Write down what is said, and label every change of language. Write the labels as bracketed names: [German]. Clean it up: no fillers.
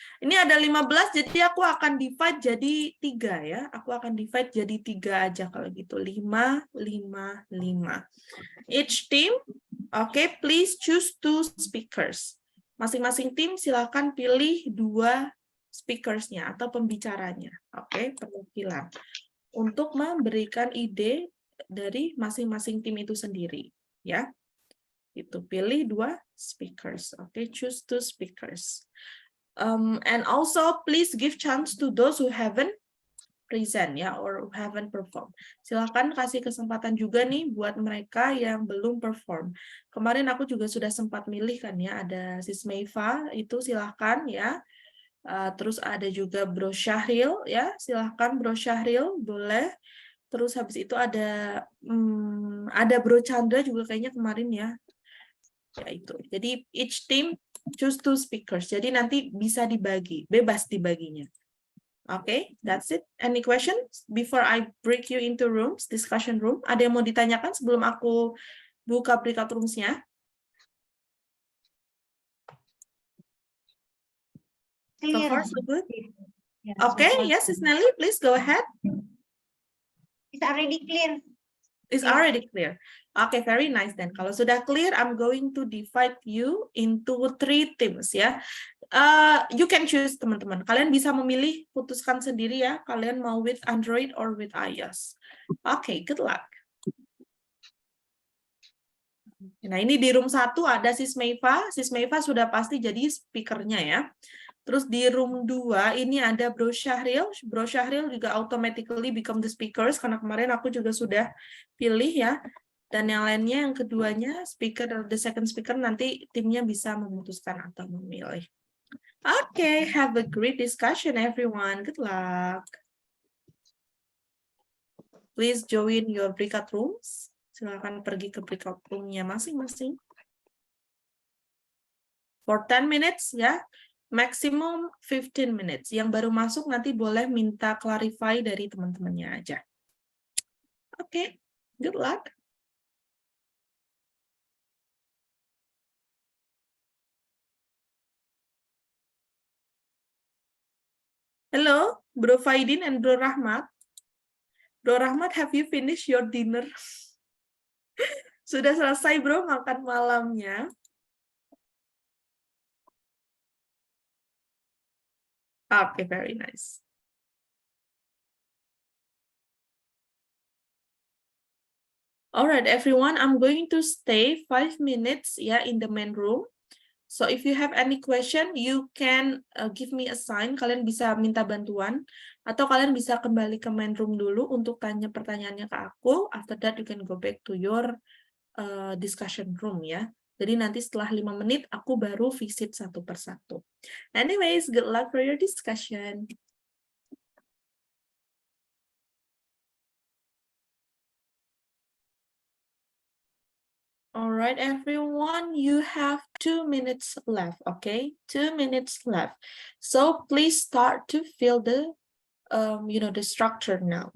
[Indonesian] Ini ada 15, jadi aku akan divide jadi 3 ya. Aku akan divide jadi 3 aja kalau gitu. 5, 5, 5. [English] Each team, okay, please choose 2 speakers. [Indonesian] Masing-masing tim silakan pilih 2 speakersnya atau pembicaranya. Oke, perwakilan. Untuk memberikan ide dari masing-masing tim itu sendiri ya. Itu pilih 2 speakers. [English] Okay, choose 2 speakers. And also please give chance to those who haven't present ya, or who haven't perform. [Indonesian] Silakan kasih kesempatan juga nih buat mereka yang belum perform. Kemarin aku juga sudah sempat milih kan ya, ada Sis Meifa itu silakan ya. Terus ada juga Bro Syahril ya, silakan Bro Syahril boleh. Terus habis itu ada Bro Chandra juga kayaknya kemarin ya. Ya itu. [English] Jadi each team choose 2 speakers. [Indonesian] Jadi nanti bisa dibagi, bebas dibaginya. [English] Okay, that's it. Any questions before I break you into rooms, discussion room? Ada yang mau ditanyakan sebelum aku buka breakout rooms-nya? So far so good. Yeah, Okay, so far yes, so Sis good. Nelly, please go ahead. It's already clear. It's Yeah. already clear. Okay, very nice then. [Indonesian] Kalau sudah clear, [English] I'm going to divide you into 3 teams ya. You can choose [Indonesian] teman-teman. Kalian bisa memilih, putuskan sendiri ya. Kalian mau [English] with Android or with iOS. Okay, good luck. [Indonesian] Nah, ini di room 1 ada Sis Meifa. Sis Meifa sudah pasti jadi speakernya ya. Terus di room 2 ini ada Bro Syahril. Bro Syahril juga [English] automatically become the speakers [Indonesian] karena kemarin aku juga sudah pilih ya. Dan yang lainnya, yang keduanya, speaker, [English] the second speaker, [Indonesian] nanti timnya bisa memutuskan atau memilih. [English] Okay, have a great discussion everyone. Good luck. Please join your breakout rooms. [Indonesian] Silakan pergi ke breakout room-nya masing-masing. [English] For 10 minutes ya. Maximum 15 minutes. [Indonesian] Yang baru masuk nanti boleh minta clarify dari teman-temannya aja. [English] Oke, good luck. Hello, Bro Faidin and Bro Rahmat. Bro Rahmat, have you finished your dinner? [Indonesian] Sudah selesai, Bro, makan malamnya? [English] Okay, very nice. All right, everyone, I'm going to stay 5 minutes in the main room. So if you have any question, you can give me a sign. [Indonesian] Kalian bisa minta bantuan atau kalian bisa kembali ke main room dulu untuk tanya pertanyaannya ke aku. [English] After that, you can go back to your discussion room ya. [Indonesian] Jadi nanti setelah 5 menit aku baru visit satu persatu. [English] Anyways, good luck for your discussion. All right, everyone, you have 2 minutes left, okay? 2 minutes left. So please start to fill the, the structure now.